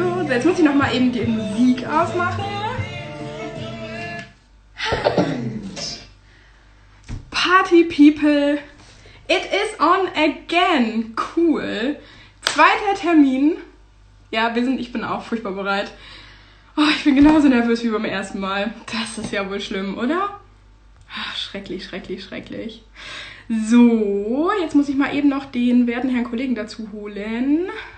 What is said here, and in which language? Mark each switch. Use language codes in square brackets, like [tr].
[de] jetzt muss ich noch mal eben die Musik ausmachen. [en] Party People, it is on again. [de] Cool. Zweiter Termin. Ja, ich bin auch furchtbar bereit. Oh, ich bin genauso nervös wie beim ersten Mal. Das ist ja wohl schlimm, oder? Ach, schrecklich, schrecklich, schrecklich. So, jetzt muss ich mal eben noch den werten Herrn Kollegen dazu holen.